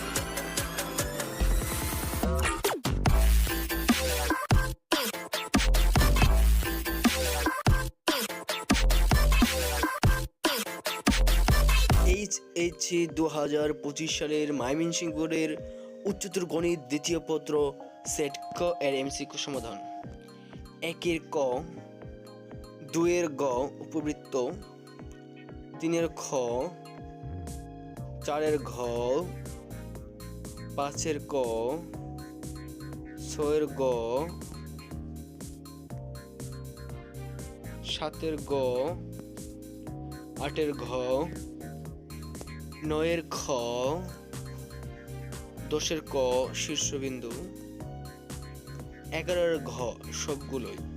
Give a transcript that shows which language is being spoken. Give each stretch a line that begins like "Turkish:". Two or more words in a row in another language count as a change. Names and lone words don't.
Bangla: এইচএসসি 2025 সালের ময়মনসিংহ বোর্ডের উচ্চতর গণিত দ্বিতীয় পত্র সেট ক এর এমসিকিউ সমাধান। 1 ক, 2 গ উপবৃত্ত, 3 খ, 4 ঘ, 5 ক, 6 গ, 7 গ, 8 ঘ, 9 খ, 10 ক শীর্ষবিন্দু, 11 ঘ সবগুলোই,